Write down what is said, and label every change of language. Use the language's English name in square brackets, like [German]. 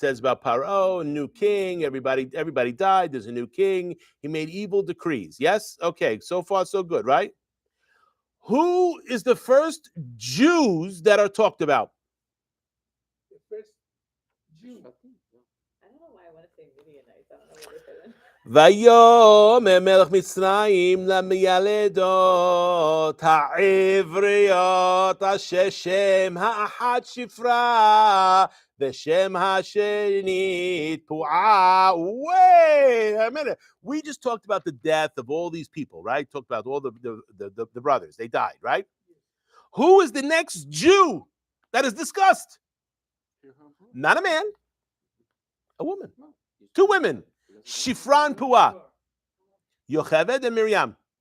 [English] It says about Paro, a new king, everybody died, there's a new king, he made evil decrees. Yes? Okay, so far so good, right? Who is the first Jews that are talked about? The first Jew. I don't know why I want to say Midianites. I don't know what they're saying. [Hebrew] ויאמר מלך מצרים למיילדות העבריות אשר שם האחד שפרה ושם השני פועה. [English] Wait a minute. We just talked about the death of all these people, right? Talked about all the brothers. They died, right? Who is the next Jew that is discussed? Not a man, a woman. Two women. Shifra and Puah, Yocheved and Miriam.